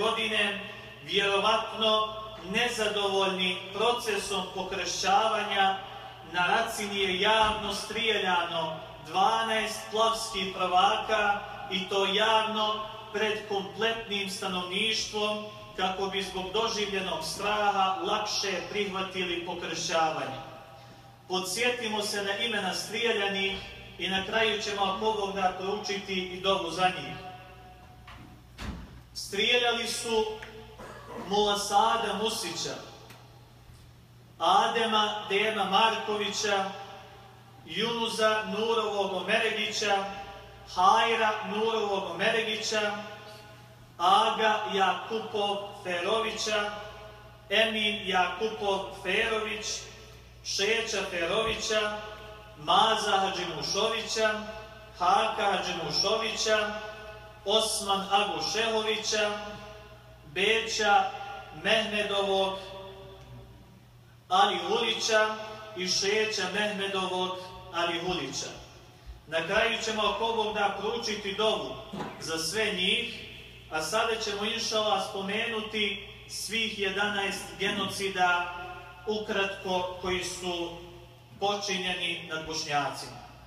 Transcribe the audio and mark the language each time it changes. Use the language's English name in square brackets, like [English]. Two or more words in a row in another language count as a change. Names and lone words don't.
[Bosnian] godine, vjerovatno nezadovoljni procesom pokršćavanja, na Racini je javno strijeljano 12 plavskih prvaka, i to javno pred kompletnim stanovništvom, kako bi zbog doživljenog straha lakše prihvatili pokršćavanje. Podsjetimo se na imena strijeljanih i na kraju ćemo, ako Bog da, proučiti i dovu za njih. Strijeljali su Mula Sada Musića, Adema Dema Markovića, Junuza Nurovog Omeregića, Hajra Nurovog Omeregića, Aga Jakupov Ferovića, Emin Jakupov Ferović, Šeća Ferovića, Maza Hadžimušovića, Haka Hadžimušovića, Osman Agušehovića, Beća Mehmedovog Alihulića i Šeća Mehmedovog Alihulića. Na kraju ćemo, ako Bog da, proučiti dovu za sve njih, a sada ćemo inšallah spomenuti svih 11 genocida ukratko koji su počinjeni nad Bošnjacima.